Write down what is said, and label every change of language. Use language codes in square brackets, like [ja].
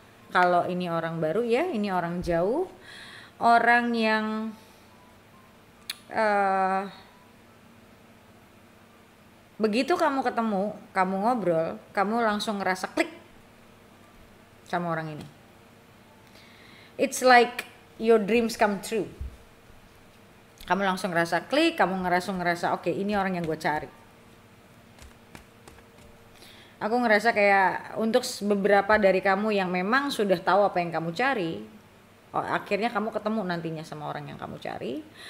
[id] Kalau ini orang baru ya, ini orang jauh. Orang yang begitu kamu ketemu, kamu ngobrol, kamu langsung ngerasa klik sama orang ini. [en] It's like your dreams come true. [id] Kamu langsung ngerasa klik, kamu ngerasa oke, ini orang yang gue cari. Aku ngerasa kayak untuk beberapa dari kamu yang memang sudah tahu apa yang kamu cari, akhirnya kamu ketemu nantinya sama orang yang kamu cari.